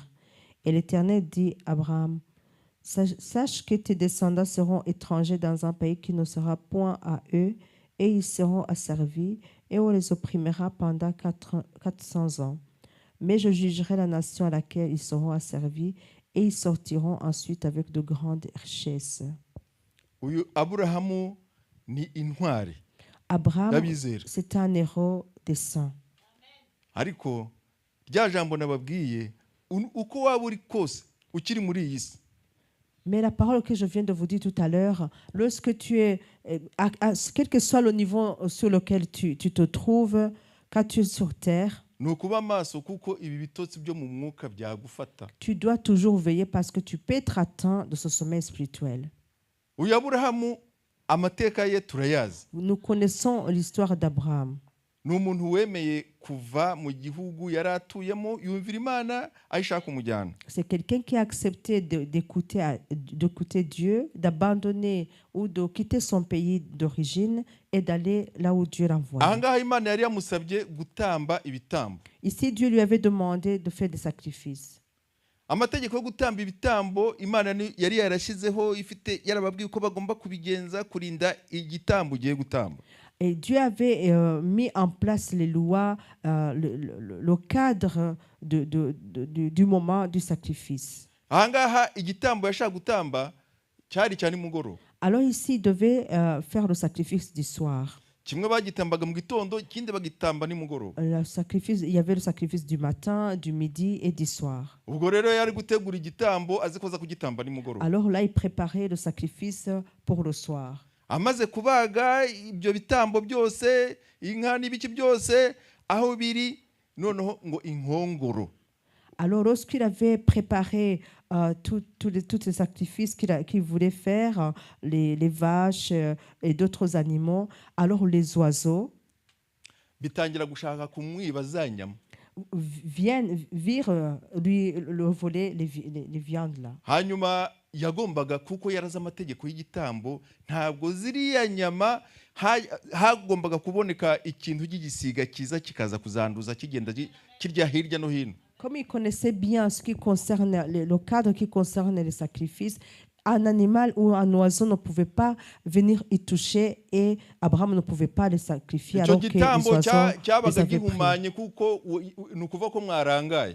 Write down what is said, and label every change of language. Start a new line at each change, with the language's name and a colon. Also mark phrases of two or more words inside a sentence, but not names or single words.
French: Et l'Éternel dit à Abraham, sache que tes descendants seront étrangers dans un pays qui ne sera point à eux, et ils seront asservis, et on les opprimera pendant 400 ans. Mais je jugerai la nation à laquelle ils seront asservis, et ils sortiront ensuite avec de grandes richesses. Abraham, c'est un héros des saints.
Kinyarwanda: Ariko rya jambo nababwiye, uko waba uri kose ukiri muri iyi si.
French: Mais la parole que je viens de vous dire tout à l'heure, lorsque tu es, quel que soit le niveau sur lequel tu te trouves, quand tu es sur terre,
Kinyarwanda: ni ukuba amaso kuko ibi bitotsi byo mu mwuka byagufata.
French: Tu dois toujours veiller parce que tu peux être atteint de ce sommeil spirituel.
Kinyarwanda: Uyu Aburahamu amateka ye turayazi.
French: Nous connaissons l'histoire d'Abraham.
Kinyarwanda: Ni umuntu wemeye kuva mu gihugu yari atuyemo yumvira Imana ayishaka kumujyana.
French: C'est quelqu'un qui a accepté d'écouter Dieu, d'abandonner ou de quitter son pays d'origine et d'aller là où Dieu l'envoie.
Kinyarwanda: Ahangaha Imana yari yamusabye gutamba ibitambo.
French: Ici, Dieu lui avait demandé de faire des sacrifices.
Kinyarwanda: Amategeko yo gutamba ibitambo Imana yari yarashizeho ifite yarababwiye ko bagomba kubigenza kurinda igitambo ugiye gutamba.
French: Et Dieu avait mis en place les lois, le cadre du moment du sacrifice.
Kinyarwanda: Ahangaha igitambo yashaka gutamba cyari cyane mugoro.
French: Alors ici, il devait faire le sacrifice du soir.
Kinyarwanda: Kimwe bagitambaga mu gitondo, ikindi bagitamba ni mugoro.
French: Le sacrifice, il y avait le sacrifice du matin, du midi et du soir.
Kinyarwanda: Ubwo rero yari gutegura igitambo azikoza kugitamba ni mugoro.
French: Alors là, il préparait le sacrifice pour le soir.
Kinyarwanda: Amaze kubaga ibyo bitambo byose, inka n'ibiki byose aho biri noneho ngo inkongoro.
French: Alors lorsqu'il avait préparé tous les sacrifices qu'il voulait faire, les vaches et d'autres animaux, alors les oiseaux
Kinyarwanda: bitangira gushaka kumwiba za nyama.
French: Viennent lui le voler les viandes là.
Kinyarwanda: Hanyuma yagombaga kuko yaraza amategeko y'igitambo ntabwo ziriya nyama hagombaga kuboneka ikintu cy'igisiga kiza kikaza kuzanduza kigenda kirya hirya no hino.
French: Comme il connaissait bien ce qui concerne le cadre qui concerne les sacrifices, un animal ou un oiseau ne pouvait pas venir y toucher et Abraham ne pouvait pas les sacrifier alors que les oiseaux les avaient pris.